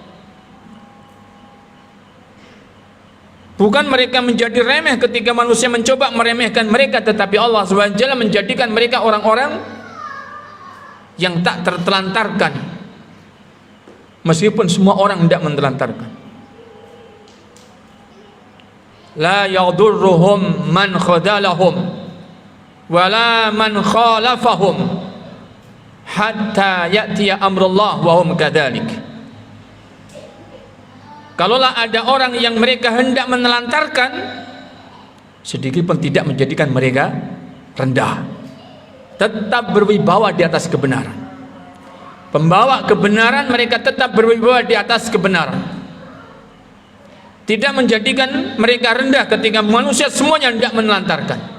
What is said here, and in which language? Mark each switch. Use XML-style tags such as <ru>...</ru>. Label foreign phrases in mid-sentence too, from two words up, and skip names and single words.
<id>Bukan mereka menjadi remeh ketika manusia mencoba meremehkan mereka, tetapi Allah SWT menjadikan mereka orang-orang yang tak tertelantarkan, meskipun semua orang tidak mentelantarkan.</id> <ar>لا يضرهم من خذلهم ولا من خالفهم حتى يأتي أمر الله وهم كذلك.</ar> <id>Kalaulah ada orang yang mereka hendak menelantarkan, sedikit pun tidak menjadikan mereka rendah, tetap berwibawa di atas kebenaran. Pembawa kebenaran, mereka tetap berwibawa di atas kebenaran, tidak menjadikan mereka rendah ketika manusia semuanya hendak menelantarkan.</id>